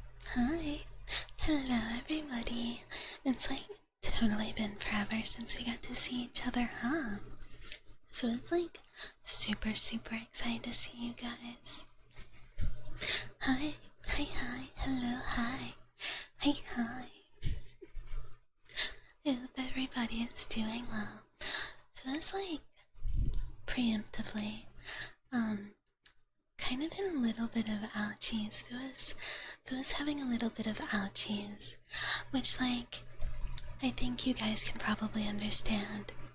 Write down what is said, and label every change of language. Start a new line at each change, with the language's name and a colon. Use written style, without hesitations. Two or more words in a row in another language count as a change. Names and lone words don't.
English: Hi. Hello, everybody. It's like totally been forever since we got to see each other, huh? So it's like super, super excited to see you guys. Hi. Hi, hi. Hello, hi. Hi, hi. I hope everybody is doing well. Feels like preemptively, kind of in a little bit of ouchies. Feels having a little bit of ouchies, which like I think you guys can probably understand.